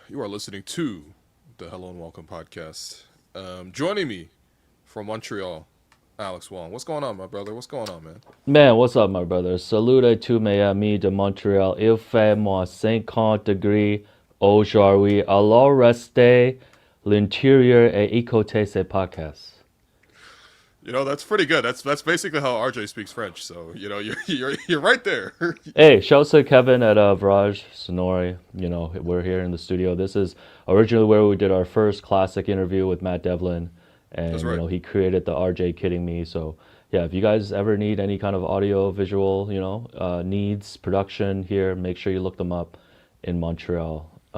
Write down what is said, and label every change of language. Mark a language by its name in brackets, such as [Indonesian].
[English] You are listening to the Hello and Welcome podcast. Joining me from Montreal, Alex Wong. What's going on, my brother? What's going on, man? Man, what's up, my brother? Salute to [French] mes amis de Montréal. Il fait moins 50 degrés aujourd'hui. Alors restez l'intérieur et écoutez ce podcast. [English] You know that's pretty good. That's basically how RJ speaks French. So you're right there. Hey, shouts to Kevin at Virage Sonori. We're here in the studio. This is originally where we did our first classic interview with Matt Devlin. That's And, right. he created the RJ Kidding Me. So, yeah, if you guys ever need any kind of audio, visual, needs, production here, make sure you look them up in Montreal.